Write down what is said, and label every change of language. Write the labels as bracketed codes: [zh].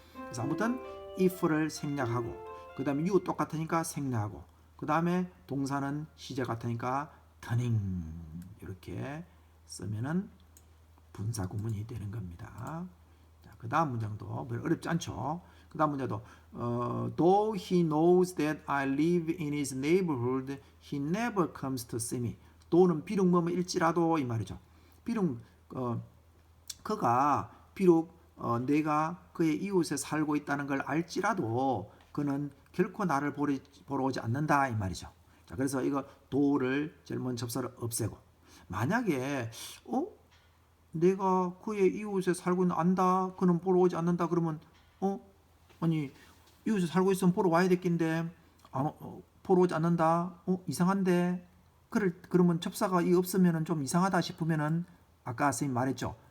[ko] 그래서 아무튼 if를 생략하고, 그 다음에 you 똑같으니까 생략하고, 그 다음에 동사는 시제 같으니까 turning 이렇게 쓰면은 분사구문이 되는 겁니다. 그 다음 문장도 별 어렵지 않죠. 그 다음 문장도 [en] though he knows that I live in his neighborhood, he never comes to see me. [ko] though는 비록 뭐일지라도 이 말이죠. 비록 그가 비록 내가 그의 이웃에 살고 있다는 걸 알지라도 그는 결코 나를 보러 오지 않는다 이 말이죠. 자, 그래서 이거 do를 제일 먼저 접사를 없애고, 만약에 내가 그의 이웃에 살고 있는 안다, 그는 보러 오지 않는다 그러면 아니 이웃에 살고 있으면 보러 와야 될 낀데 보러 오지 않는다, 이상한데, 그러면 접사가 이 없으면은 좀 이상하다 싶으면은 아까 선생님 말했죠.